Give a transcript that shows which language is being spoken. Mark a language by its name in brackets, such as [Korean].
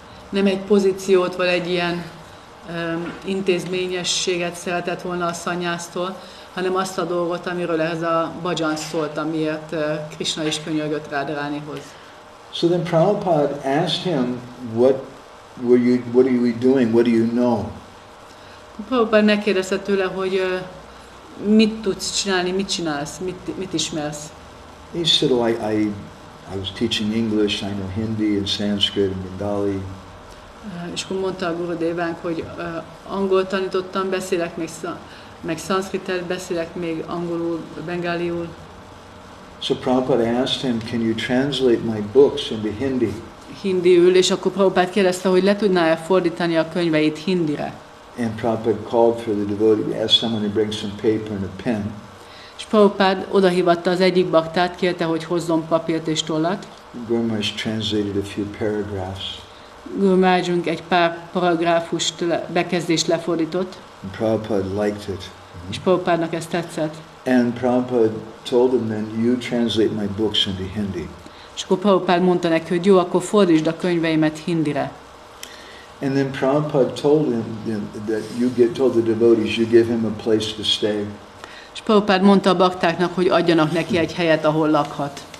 [Hungarian] Nem egy pozíciót, vagy egy ilyen intézményességet szeretett volna a szanyásztól, hanem azt a dolgot, amiről ez a bhajan szólt, amiért Krishna is könyörgött Radharanihoz. [English] So then Prabhupada asked him, what are you doing? What do you know? [Hungarian] Prabhupada megkérdezte tőle, hogy mit tudsz csinálni, mit csinálsz, mit ismersz. [English] He said, oh, I was teaching English, I know Hindi and Sanskrit and Bengali. [Hungarian] És akkor mondta a Gurudevánk, hogy angol tanítottam, beszélek meg szanszkritet, beszélek még angolul, bengáliul. [English] So Prabhupada asked him, can you translate my books into Hindi? [Hungarian] Hindiül, és akkor Prabhupád kérdezte, hogy le tudná-e fordítani a könyveit hindire. [English] And Prabhupada called for the devotee, asked someone to bring some paper and a pen. [Hungarian] És Prabhupád odahívatta az egyik baktát, kérte, hogy hozzon papírt és tollat. [English] Gour Maharaj translated a few paragraphs. [Hungarian] Guru Maharajunk egy pár paragrafust, bekezdést lefordított. [English] And Prabhupada liked it. [Hungarian] És Prabhupádnak ez tetszett. [English] And Prabhupada told him, then you translate my books into Hindi. [Hungarian] És akkor Prabhupád mondta neki, hogy jó, akkor fordítsd a könyveimet hindire. [English] And then Prabhupada told him that told the devotees, you give him a place to stay. [Hungarian] És Prabhupád mondta a baktáknak, hogy adjanak neki egy helyet, ahol lakhat.